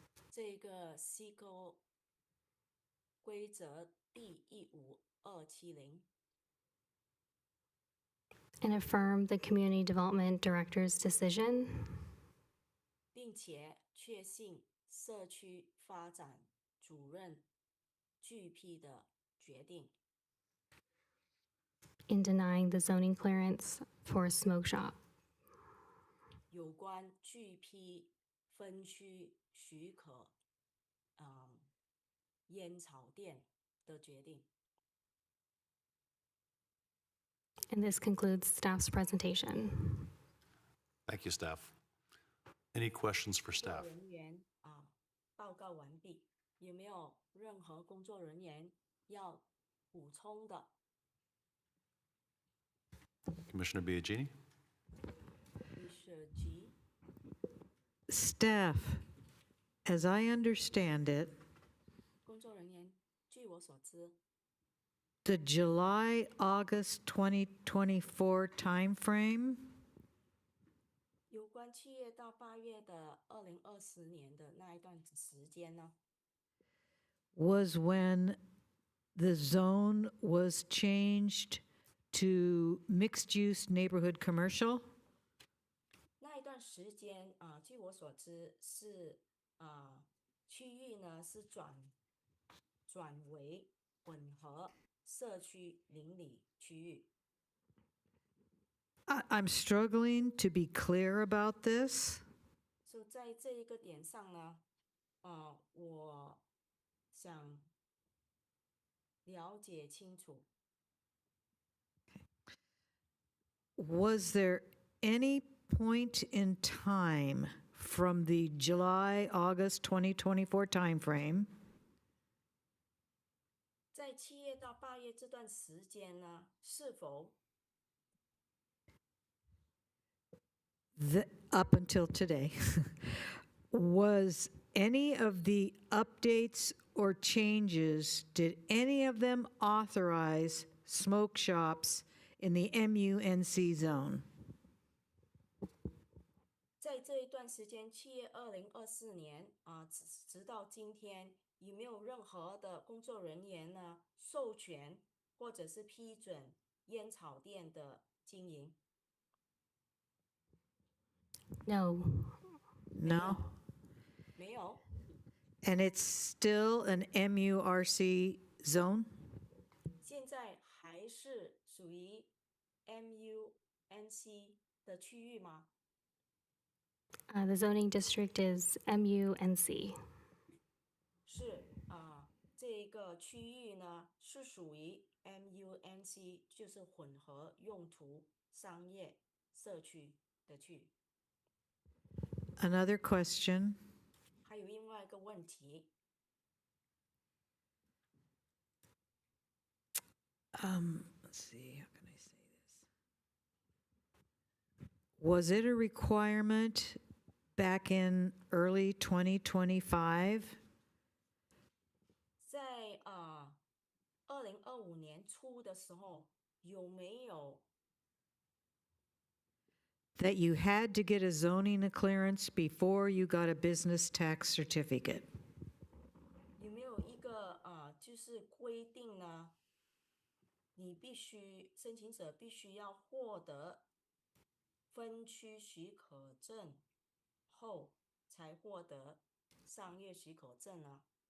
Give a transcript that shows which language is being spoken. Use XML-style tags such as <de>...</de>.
<zh>这个 CEQA 规则第15270。</zh> <en>And affirm the Community Development Director's decision</en> <zh>并且确信社区发展主任具批的决定， in denying the zoning clearance for a smoke shop. 有关具批分区许可烟草店的决定。</zh> <en>And this concludes staff's presentation. Thank you, staff. Any questions for</en> <zh>工作</zh> <en>staff?</en> <zh>人员报告完毕，有没有任何工作人员要补充的？</zh> <en>Commissioner Biagini? Mr. G. Staff, as I understand it,</en> <zh>工作人员，据我所知，</zh> <en>the July-August 2024 timeframe</en> <zh>有关7月到8月的2020年的那一段时间呢，</zh> <en>was when the zone was changed to mixed-use neighborhood commercial?</en> <zh>那一段时间据我所知是区域呢是转为混合社区邻里区域。</zh> <en>I'm struggling to be clear about this.</en> <zh>所以在这一个点上呢，我想了解清楚。</zh> <en>Was there any point in time from the July-August 2024 timeframe</en> <zh>在7月到8月这段时间呢，是否</zh> <en>up until today, was any of the updates or changes, did any of them authorize smoke shops in the MUNC zone?</en> <zh>在这一段时间，7月2024年直到今天，有没有任何的工作人员呢授权或者是批准烟草店的经营？</zh> <en>No. No?</en> <zh>没有。</zh> <en>And it's still an MURC zone?</en> <zh>现在还是属于 MUNC 的区域吗？</zh> <en>The zoning district is MUNC.</en> <zh>是这个区域呢是属于 MUNC， 就是混合用途商业社区的区域。</zh> <en>Another question.</en> <zh>还有另外一个问题，</zh> <en>Let's see, how can I say this? Was it a requirement back in early 2025</en> <zh>在2025年初的时候，有没有</zh> <en>that you had to get a zoning clearance before you got a business tax certificate?</en> <zh>有没有一个就是规定呢？你申请者必须要获得分区许可证后，才获得商业许可证呢？</zh>